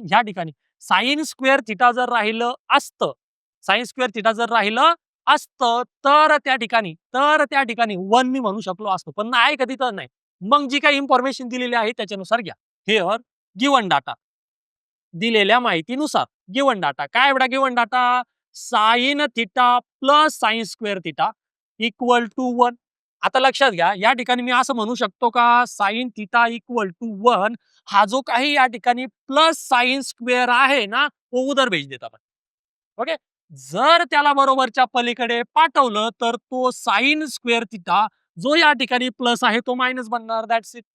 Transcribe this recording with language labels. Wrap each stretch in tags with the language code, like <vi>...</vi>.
<mr>ह्या ठिकाणी sine square theta जर राहिलं असतं, साइन स्क्वेअर थिटा जर राहिलं असतं तर त्या ठिकाणी 1 मी म्हणू शकलो असतो. पण नाही कधी तर नाही. मग जी काही इन्फॉर्मेशन दिलेली आहे त्याच्यानुसार घ्या.</mr> <en>Here given data.</en> <mr>दिलेल्या माहितीनुसार गिवन डाटा. काय बेटा given data?</mr> <en>Sine theta plus sine square theta equal to 1.</en> <mr>आता लक्षात घ्या या ठिकाणी मी असं म्हणू शकतो का साइन थिटा इक्वल टू 1 हा जो काही या ठिकाणी प्लस साइन स्क्वेअर आहे ना तो</mr> <hi>उधर भेज</hi> <mr>देत आपण. ओके. जर त्याला बरोबरच्या पलीकडे पाठवलं तर तो साइन स्क्वेअर थिटा जो या ठिकाणी प्लस आहे तो मायनस बनणार.</mr> <en>That's it.</en>